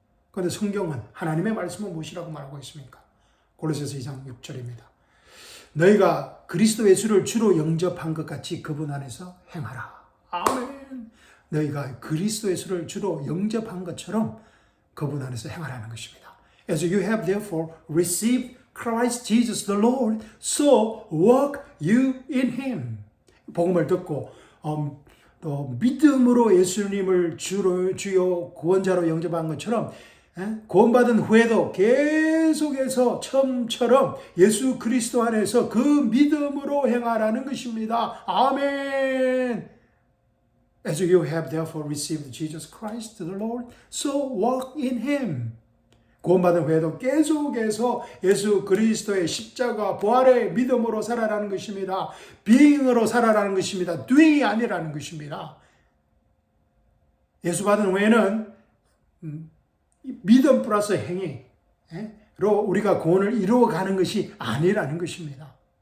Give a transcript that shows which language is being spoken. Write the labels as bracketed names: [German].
[Korean] 그런데 성경은 하나님의 말씀은 무엇이라고 말하고 있습니까? 골로새서 2장 6절입니다. 너희가 그리스도 예수를 주로 영접한 것 같이 그분 안에서 행하라. 아멘. 너희가 그리스도 예수를 주로 영접한 것처럼 그분 안에서 행하라는 것입니다. [English] As you have therefore received Christ Jesus the Lord, so walk you in Him. [Korean] 복음을 듣고 또 믿음으로 예수님을 주요 구원자로 영접한 것처럼 구원받은 후에도 계속해서 처음처럼 예수 그리스도 안에서 그 믿음으로 행하라는 것입니다. 아멘. [English] As you have therefore received Jesus Christ the Lord, so walk in Him. [Korean] 구원받은 후에도 계속해서 예수 그리스도의 십자가 부활의 믿음으로 살아라는 것입니다. being으로 살아라는 것입니다. doing이 아니라는 것입니다. 예수 받은 후에는 믿음 플러스 행위로 우리가 구원을 이루어가는 것이 아니라는 것입니다.